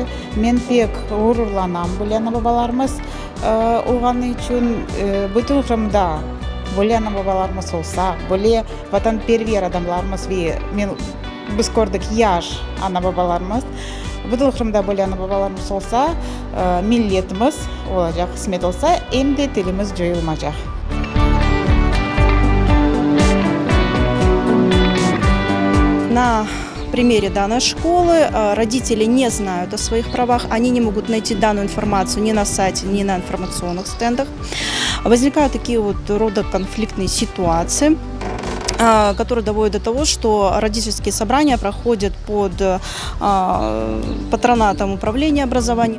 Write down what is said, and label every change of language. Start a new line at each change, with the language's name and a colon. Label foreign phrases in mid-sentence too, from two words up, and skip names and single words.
Crimean Tatar: Men pek gururlanam bu ana babalarımız olğanı için bütün Kırım'da bu ana babalarımız olsa, böyle vatanperver adamlarımız ve biz gördük yaş ana babalarımız. Bütün Kırım'da böyle ana babalarımız olsa, milletimiz olacak, kısmet olsa, hem de dilimiz joyulmayacak.
Russian: На примере данной школы родители не знают о своих правах, они не могут найти данную информацию ни на сайте, ни на информационных стендах. Возникают такие вот рода конфликтные ситуации, которые доводят до того, что родительские собрания проходят под патронатом управления образованием.